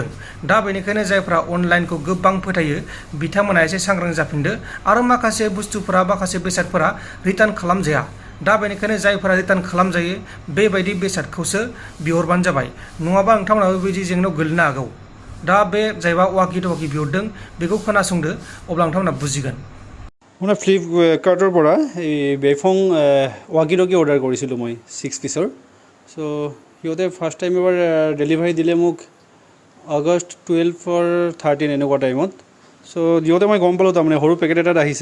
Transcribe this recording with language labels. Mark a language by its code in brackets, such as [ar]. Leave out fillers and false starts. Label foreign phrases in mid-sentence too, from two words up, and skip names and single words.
[brx] दा बेनिखायनो जायफ्रा अनलाइनखौ गोबां फोथायो बिथांमोना एसे सांग्रां जाफिनदो आरो माखासे बुस्थुफोरा माखासे बेसादफोरा रिटार्न खालामजाया। दा बेनिखायनो जायफोरा रिटार्न खालामजायो बेबायदि बेसादखौसो बिहरबानो जाबाय। नङाबा नोंथांमोनाबो बेबायदि जेंनायाव गोलैनो हागौ। दा बे जायबा [en] walkie talkie [brx] बिहरदों बेखौ खोनासंदो, अब्ला नोंथांमोना बुजिगोन। [as] মই ফ্লিপকাৰ্টৰ পৰা এই বেফং [en] walkie talkie [as] অৰ্ডাৰ কৰিছিলোঁ মই 6 পিচৰ। চ' সিহঁতে [en] first time [as] এবাৰ ডেলিভাৰী দিলে মোক আগষ্ট 12-13 এনেকুৱা টাইমত। চ' দিওঁতে মই গম পালোঁ তাৰমানে সৰু পেকেট এটাত আহিছে।